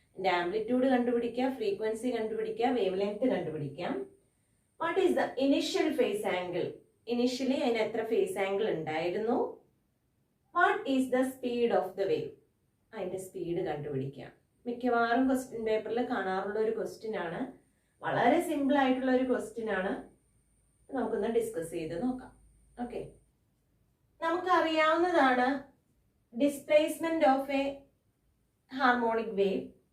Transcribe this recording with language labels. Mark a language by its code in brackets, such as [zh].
[ml] The amplitude കണ്ടുപിടിക്കുക, frequency കണ്ടുപിടിക്കുക, wavelength കണ്ടുപിടിക്കുക. [en] What is the initial phase angle? [ml] Initially അതിന് എത്ര phase angle ഉണ്ടായിരുന്നു? [en] What is the speed of the wave? [ml] അതിന്റെ സ്പീഡ് കണ്ടുപിടിക്കുക. മിക്കവാറും ക്വസ്റ്റ്യൻ പേപ്പറിൽ കാണാറുള്ള ഒരു ക്വസ്റ്റ്യൻ ആണ്. വളരെ സിമ്പിൾ ആയിട്ടുള്ള ഒരു ക്വസ്റ്റ്യൻ ആണ്. നമുക്കൊന്ന് ഡിസ്കസ് ചെയ്ത് നോക്കാം. ഓക്കെ, നമുക്കറിയാവുന്നതാണ് [en] Displacement of a harmonic wave.